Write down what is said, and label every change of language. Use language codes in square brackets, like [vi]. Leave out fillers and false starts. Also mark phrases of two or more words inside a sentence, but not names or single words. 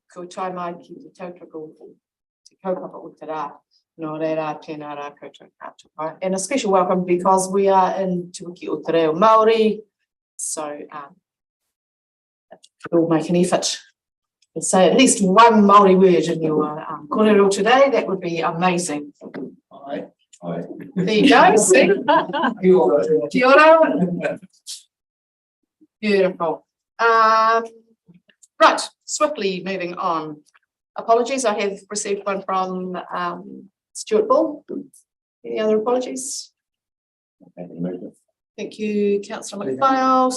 [mi] ko tai mai ki te tautoko te kaupapa o te rā. No reira, tēnā rā koutou katoa. [en] And a special welcome because we are in Te Wiki o Te Reo Māori. So we'll make an effort to say at least one Māori word in your kōrero today. That would be amazing. Aye. There you go. See? [mi] Kia ora. [en] Beautiful. Right, swiftly moving on. Apologies, I have received one from Stuart Bull. Any other apologies? Thank you, Councillor McPhail.